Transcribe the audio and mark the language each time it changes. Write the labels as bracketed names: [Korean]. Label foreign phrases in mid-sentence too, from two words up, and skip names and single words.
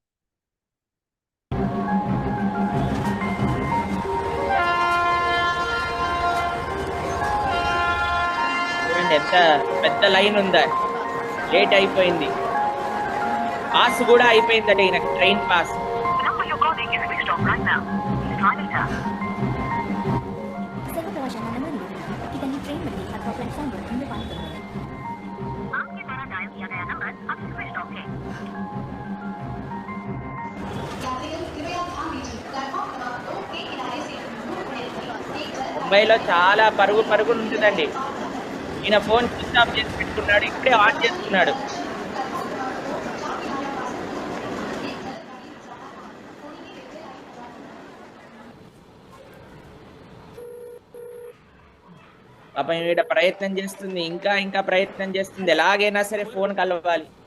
[Telugu] చూడండి ఎంత పెద్ద లైన్ ఉందా. లేట్ అయిపోయింది. పాస్ కూడా అయిపోయిందట ఈయనకి, [English] train pass. [Marathi] सर्व प्रवाशांना नम्र विनंती की त्यांनी ट्रेनमध्ये अथवा प्लॅटफॉर्मवर धूम्रपान करू नये. [Hindi] आपके द्वारा डायल किया गया नंबर अभी [English] switch off [Hindi] है. [Telugu] ముంబైలో చాలా పరుగు పరుగులు ఉంటుందండి. ఈయన ఫోన్ [English] switch off [Telugu] చేసి పెట్టుకున్నాడు, ఇప్పుడే ఆన్ చేసుకున్నాడు. పాపం ఈవిడ ప్రయత్నం చేస్తుంది, ఇంకా ఇంకా ప్రయత్నం చేస్తుంది, ఎలాగైనా సరే ఫోన్ కలవాలి.